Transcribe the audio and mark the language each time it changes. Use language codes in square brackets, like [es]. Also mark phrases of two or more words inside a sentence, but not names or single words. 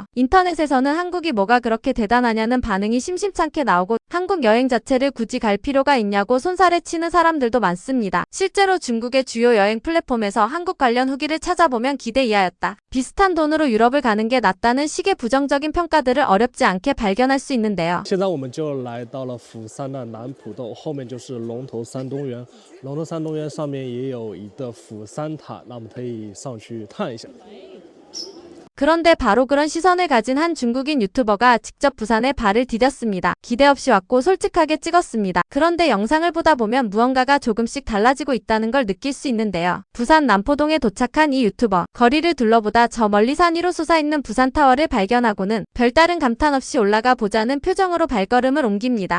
[ko] 인터넷에서는 한국이 뭐가 그렇게 대단하냐는 반응이 심심찮게 나오고 한국 여행 자체를 굳이 갈 필요가 있냐고 손살에 치는 사람들도 많습니다. 실제로 중국의 주요 여행 플랫폼에서 한국 관련 후기를 찾아보면 기대 이하였다. 비슷한 돈으로 유럽을 가는 게 낫다는 식의 부정적인 평가들을 어렵지 않게 발견할 수 있는데요. [zh] 现在我们就来到了釜山的南浦洞，后面就是龙头山东园。龙头山东园上面也有一个釜山塔，那我们可以上去看一下。 [ko] 그런데 바로 그런 시선을 가진 한 중국인 유튜버가 직접 부산에 발을 디뎠습니다. 기대 없이 왔고 솔직하게 찍었습니다. 그런데 영상을 보다 보면 무언가가 조금씩 달라지고 있다는 걸 느낄 수 있는데요. 부산 남포동에 도착한 이 유튜버, 거리를 둘러보다 저 멀리 산 위로 솟아있는 부산타워를 발견하고는 별다른 감탄 없이 올라가 보자는 표정으로 발걸음을 옮깁니다.